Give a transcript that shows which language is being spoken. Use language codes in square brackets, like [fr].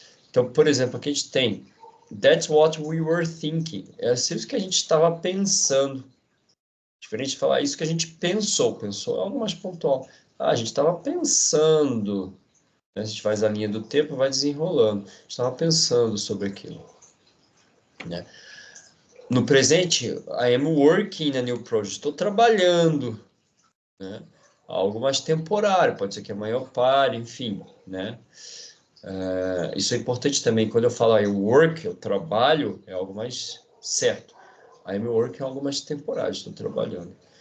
[pt] Então, por exemplo, aqui a gente tem [en] That's what we were thinking. [pt] É isso que a gente estava pensando. Diferente de falar isso que a gente pensou. Pensou é algo mais pontual. Ah, a gente estava pensando. A gente faz a linha do tempo e vai desenrolando. A gente estava pensando sobre aquilo, né? No presente, [en] I am working a new project. [pt] Estou trabalhando, né? Algo mais temporário. Pode ser que amanhã eu pare, enfim, né? Isso é importante também. Quando eu falo [en] I work, [pt] eu trabalho, é algo mais certo. [en] I'm working [pt] é algo mais temporário, estou trabalhando.